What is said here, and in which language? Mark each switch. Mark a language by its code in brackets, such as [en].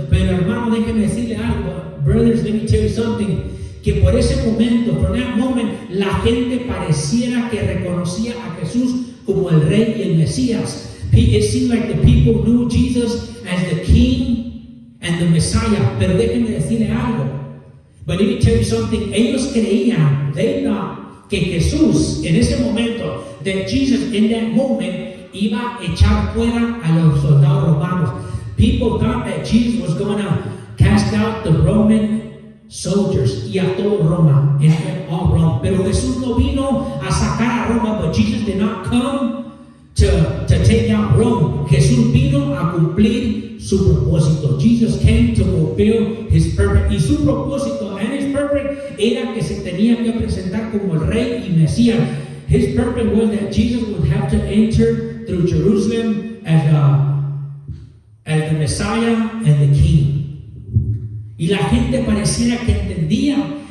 [es] Pero hermano, déjenme decirle algo, [en] brothers, let me tell you something, [es] que por ese momento, [en] for that moment, [es] la gente pareciera que reconocía a Jesús como el Rey y el Mesías. [en] It seemed like the people knew Jesus as the King and the Messiah. [es] Pero déjenme decirle algo, [en] but let me tell you something, [es] ellos creían, [en] they thought, [es] que Jesús, en ese momento, [en] that Jesus in that moment [es] iba a echar fuera a los soldados romanos. [en] People thought that Jesus was going to cast out the Roman soldiers [es] y a todo Roma, [en] and all Rome. [es] Pero Jesús no vino a sacar a Roma, [en] but Jesus did not come to take out Rome. [es] Jesús vino a cumplir su propósito. [en] Jesus came to fulfill his purpose. [es] Y su propósito, [en] and his purpose, [es] era que se tenía que presentar como el Rey y Mesías. [en] His purpose was that Jesus would have to enter through Jerusalem as the Messiah and the King. [es] Y la gente pareciera que entendía.